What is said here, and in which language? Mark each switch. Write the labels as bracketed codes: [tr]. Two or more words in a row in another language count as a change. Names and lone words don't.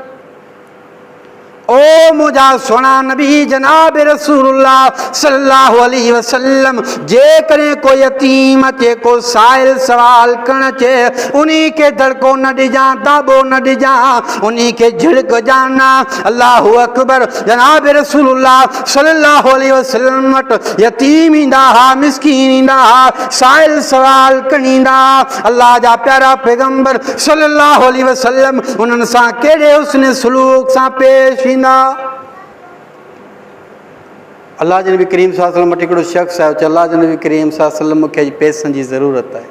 [sd] ओ मुझा सोना नबी जनाब रसूलुल्लाह [ar] صلى الله عليه وسلم, [sd] जेकॾहिं को यतीम अचे, को साइल सवाल करण अचे, उन्हीं के दड़को न ॾिजां, दाबो न ॾिजां, उन्हीं के झिड़क जाना। [ar] الله أكبر. [sd] जनाब रसूलुल्लाह [ar] صلى الله عليه وسلم [sd] वटि यतीम ईंदा हा, मिस्कीन ईंदा हा, साइल सवाल कनि ईंदा हा। अल्लाह जा प्यारा पैगंबर [ar] صلى الله عليه وسلم [sd] उन्हनि सां कहिड़े हुस्न सलूक सां पेश ईंदा। अल्लाह जे नबी करीम [ar] صلى الله عليه وسلم [sd] वटि हिकिड़ो शख़्स आयो, चयो अल्लाह जे नबी करीम [ar] صلى الله عليه وسلم [sd] मूंखे पैसनि जी ज़रूरत आहे।